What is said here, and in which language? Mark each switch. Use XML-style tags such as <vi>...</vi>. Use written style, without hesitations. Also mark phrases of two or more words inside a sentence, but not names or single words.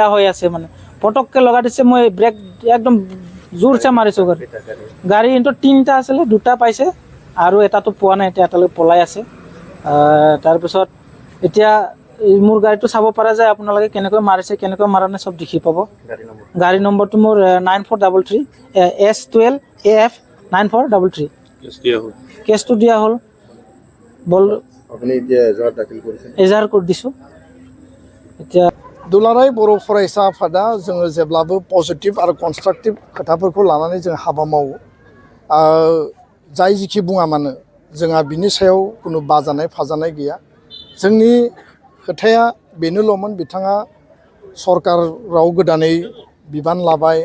<as>হৈ আছে মানে পটককৈ লগাই দিছে মই ব্ৰেক একদম জোৰছে মাৰিছোঁ গাড়ী কিন্তু 3টা আছিলে 2টা পাইছে আৰু এটাতো পোৱা নাই এটালৈকে পলাই আছে তাৰপিছত এতিয়া মোৰ গাড়ীটো চাব পৰা যায় আপোনালোকে কেনেকৈ মাৰিছে কেনেকৈ মাৰা নাই চব দেখি পাব গাড়ী নম্বৰটো মোৰ 9433 S12 AF 9433 কেছটো দিয়া হ'ল বল আপুনি এতিয়া এজাৰ কৰি দিছোঁ এতিয়া</as> <brx>दुलाराय बर' फरायसा आफादा जोङो जेब्लाबो पजिटिभ आरो कनस्ट्राक्टिभ खोथाफोरखौ लानानै जों हाबा मावो जाय जिखि बुङा मानो जोंहा बिनि सायाव कुनु बाजानाय फाजानाय गैया जोंनि खोथाया बेनोल'मोन बिथाङा सरकाराव गोदानै बिबान लाबाय</brx>